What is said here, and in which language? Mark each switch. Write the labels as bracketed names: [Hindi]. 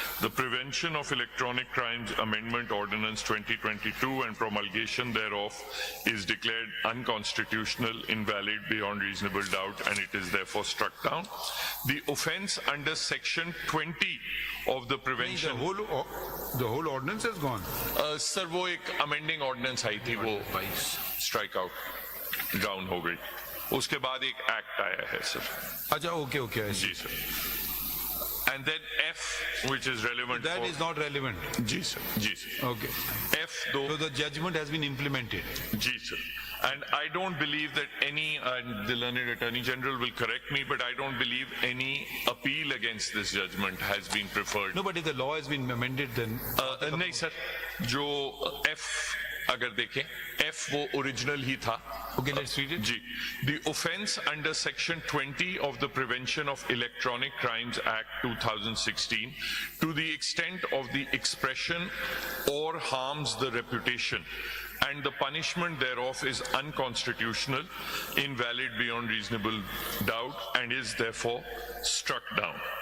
[English] The Prevention of Electronic Crimes Amendment Ordinance 2022 and promulgation thereof is declared unconstitutional, invalid beyond reasonable doubt, and it is therefore struck down. The offence under Section 20 of the Prevention... The whole ordinance has gone. [Hindi] Sir, वो एक amending ordinance आई थी, वो strike out, down हो गई. उसके बाद एक act आया है सर. अच्छा, okay. Ji sir. [English] And then F, which is relevant. That is not relevant. [Hindi] Ji sir. [English] Okay. F though. So the judgment has been implemented. [Hindi] Ji sir. [English] And I don't believe that any, the learned Attorney General will correct me, but I don't believe any appeal against this judgment has been preferred. No, but if the law has been amended, then... [Hindi] नहीं sir. जो F अगर देखें, F वो original ही था. [English] Okay, let's read it. [Hindi] Ji. [English] The offence under Section 20 of the Prevention of Electronic Crimes Act 2016 to the extent of the expression or harms the reputation and the punishment thereof is unconstitutional, invalid beyond reasonable doubt, and is therefore struck down.